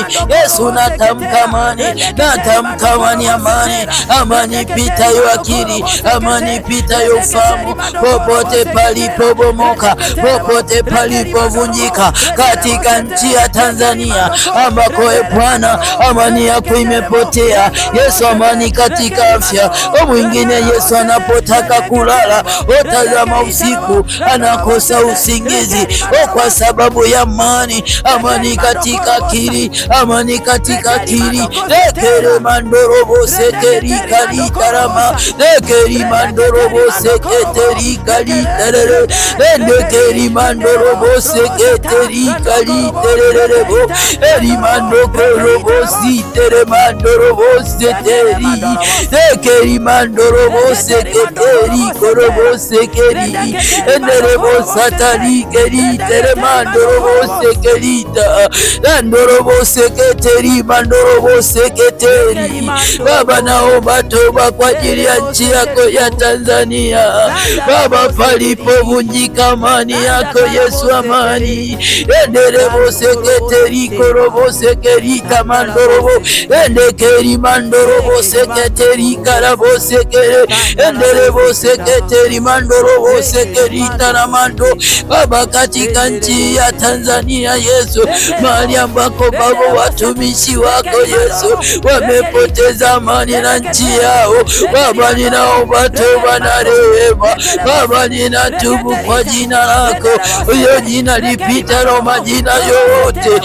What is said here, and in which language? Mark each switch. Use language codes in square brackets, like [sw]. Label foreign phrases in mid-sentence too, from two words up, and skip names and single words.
[sw] Yesu, natamka amani, amani pitayo akili, amani pitayo ufahamu, popote palipobomoka, popote palipovunjika katika nchi ya Tanzania ambako Bwana amani yako imepotea. Yesu, amani katika afya. Mwingine Yesu anapotaka kulala, tazama usiku anakosa usingizi kwa sababu ya amani. Amani katika akili, amani katika akili. Lekere mandorobo sekeri kalitarama, lekeri mandorobo seketeri kaliterere, lekeri mandorobo seketeri kaliterere, eri mandorobo sitere mandorobo seteri, lekeri mandorobo seketeri korobo sekeri, enderebo satari keri tere mandorobo sekerita, landorobo seketeri mandorobo seketeri. Baba, naomba toba kwa ajili ya nchi yako ya Tanzania. Baba, palipovunjika amani yako Yesu, amani. Enderebo seketeri korobo sekerita mandorobo, endekeri mandorobo seketeri karabo sekere, enderebo seketeri mandorobo sekerita na mando. Baba, katika nchi ya Tanzania Yesu, mahali ambako Baba watumishi wako Yesu wamepoteza amani na nchi yao, Baba, ninaomba toba na rehema. Baba, ninatubu kwa jina lako, hiyo jina lipitalo majina yote.